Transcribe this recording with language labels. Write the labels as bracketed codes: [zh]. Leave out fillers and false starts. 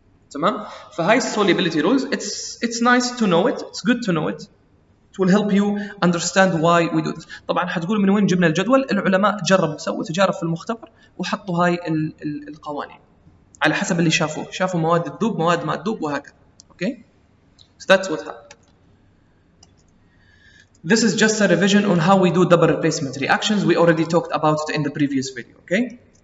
[ar] تمام؟ فهاي [en] solubility rules it's nice to know it, it's good to know it. It will help you understand why we do this. [ar] طبعا حتقول من وين جبنا الجدول؟ العلماء جربوا سووا تجارب في المختبر وحطوا هاي القوانين على حسب اللي شافوا مواد تذوب مواد ما تذوب وهكذا. [en] Okay? So that's what happened. This is just a revision on how we do double replacement reactions. We already talked about it in the previous video, okay?